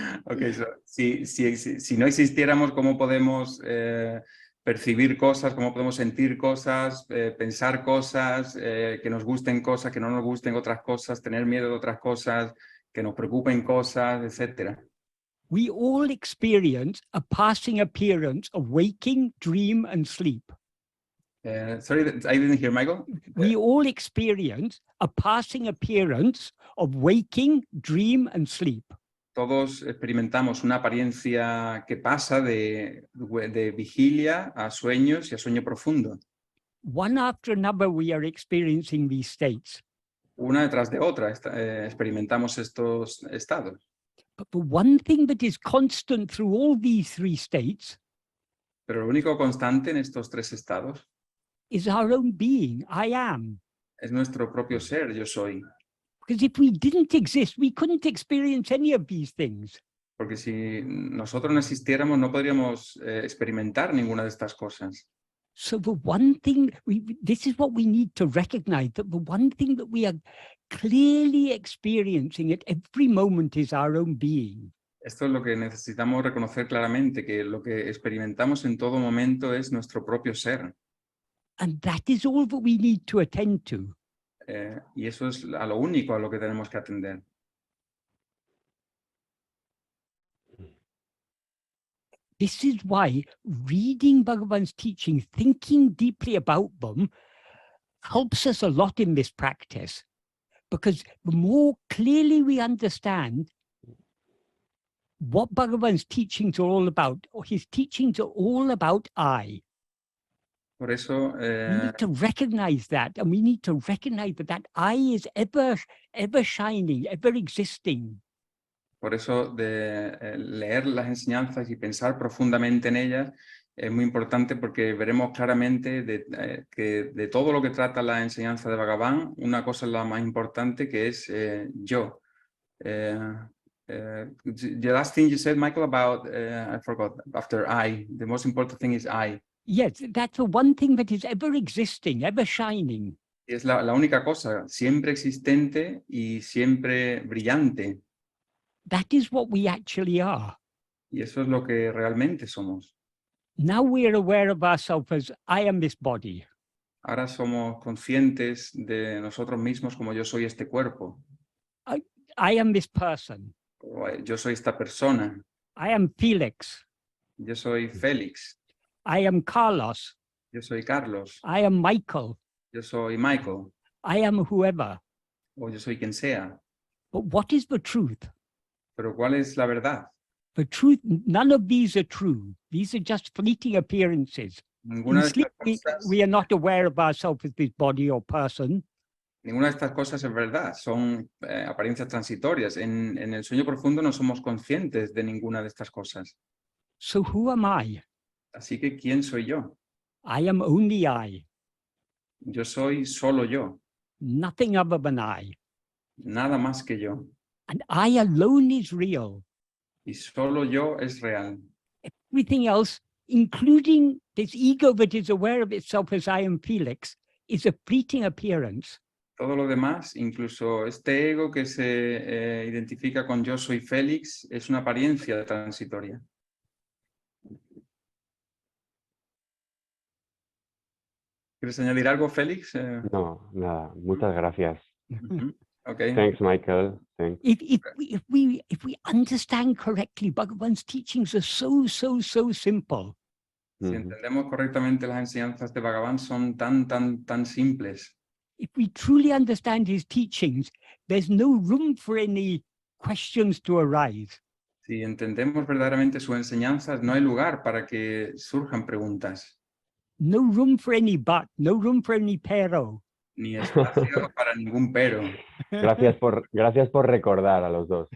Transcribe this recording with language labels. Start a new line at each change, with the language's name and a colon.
English: Okay, so,
Spanish: si no existiéramos, ¿cómo podemos percibir cosas, cómo podemos sentir cosas, pensar cosas, que nos gusten cosas, que no nos gusten otras cosas, tener miedo de otras cosas, que nos preocupen cosas, etcétera?
English: We all experience a passing appearance of waking, dream, and sleep. Sorry, I didn't hear, Michael. We all experience a passing appearance of waking, dream, and sleep.
Spanish: Todos experimentamos una apariencia que pasa de vigilia a sueños y a sueño profundo.
English: One after another, we are experiencing these states.
Spanish: Una detrás de otra experimentamos estos estados.
English: But the one thing that is constant through all these three states
Spanish: Pero lo único constante en estos tres estados
English: is our own being, I am.
Spanish: es nuestro propio ser, yo soy.
English: Because if we didn't exist, we couldn't experience any of these things.
Spanish: Porque si nosotros no existiéramos, no podríamos experimentar ninguna de estas cosas.
English: So the one thing, this is what we need to recognize, that the one thing that we are clearly experiencing at every moment is our own being.
Spanish: Esto es lo que necesitamos reconocer claramente, que lo que experimentamos en todo momento es nuestro propio ser.
English: And that is all that we need to attend to.
Spanish: Y eso es a lo único a lo que tenemos que atender.
English: This is why reading Bhagavan's teachings, thinking deeply about them, helps us a lot in this practice. Because the more clearly we understand what Bhagavan's teachings are all about, or his teachings are all about I.
Spanish: Por eso,
English: We need to recognize that, and we need to recognize that that I is ever shining, ever existing.
Spanish: por eso leer las enseñanzas y pensar profundamente en ellas es muy importante, porque veremos claramente que de todo lo que trata la enseñanza de Bhagavan, una cosa es la más importante, que es yo.
English: The last thing you said, Michael, about, I forgot, after I, the most important thing is I. Yes, that's the one thing that is ever existing, ever shining.
Spanish: Es la única cosa, siempre existente y siempre brillante.
English: That is what we actually are.
Spanish: Y eso es lo que realmente somos.
English: Now we are aware of ourselves as I am this body.
Spanish: Ahora somos conscientes de nosotros mismos como yo soy este cuerpo.
English: I am this person.
Spanish: O, yo soy esta persona.
English: I am Felix.
Spanish: Yo soy Félix.
English: I am Carlos.
Spanish: Yo soy Carlos.
English: I am Michael.
Spanish: Yo soy Michael.
English: I am whoever.
Spanish: O yo soy quien sea.
English: But what is the truth?
Spanish: Pero ¿cuál es la verdad?
English: The truth, none of these are true. These are just fleeting appearances.
Spanish: Ninguna
English: In
Spanish: de
English: sleep,
Spanish: estas cosas,
English: we are not aware of ourselves as this body or person.
Spanish: ninguna de estas cosas es verdad, son apariencias transitorias. En el sueño profundo no somos conscientes de ninguna de estas cosas.
English: So who am I?
Spanish: Así que, ¿quién soy yo?
English: I am only I,
Spanish: Yo soy solo yo,
English: nothing other than I.
Spanish: nada más que yo.
English: And I alone is real.
Spanish: Y solo yo es real.
English: Everything else, including this ego that is aware of itself as I am Felix, is a fleeting appearance.
Spanish: Todo lo demás, incluso este ego que se identifica con yo soy Félix, es una apariencia transitoria. ¿Quieres añadir algo, Félix? No, nada. Muchas gracias.
English: Okay. Thanks, Michael. Thanks. If we understand correctly, Bhagavan's teachings are so simple.
Spanish: Si entendemos correctamente las enseñanzas de Bhagavan, son tan simples.
English: If we truly understand his teachings, there's no room for any questions to arise.
Spanish: Si entendemos verdaderamente sus enseñanzas, no hay lugar para que surjan preguntas.
English: No room for any but, no room for any pero.
Spanish: Ni espacio para ningún pero. Gracias por recordar a los dos.